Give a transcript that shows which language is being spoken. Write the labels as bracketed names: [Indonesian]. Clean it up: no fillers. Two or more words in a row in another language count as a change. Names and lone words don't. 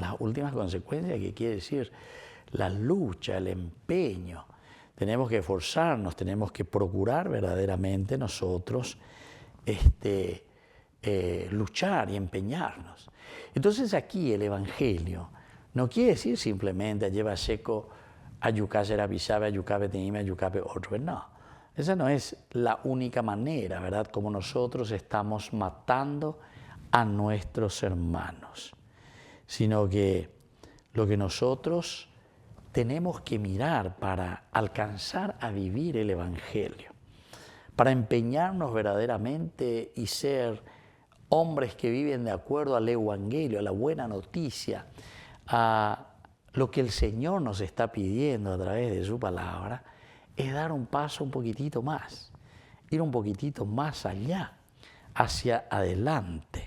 [Spanish] Las últimas consecuencias, que quiere decir la lucha, el empeño. Tenemos que esforzarnos, tenemos que procurar verdaderamente nosotros luchar y empeñarnos. Entonces aquí el Evangelio no quiere decir simplemente lleva seco ayucase rabisabe, ayucabe tenime, ayucabe otro. No, esa no es la única manera, ¿verdad? Como nosotros estamos matando a nuestros hermanos, sino que lo que nosotros tenemos que mirar para alcanzar a vivir el Evangelio, para empeñarnos verdaderamente y ser hombres que viven de acuerdo al Evangelio, a la buena noticia, a lo que el Señor nos está pidiendo a través de su palabra, es dar un paso un poquitito más, ir un poquitito más allá, hacia adelante.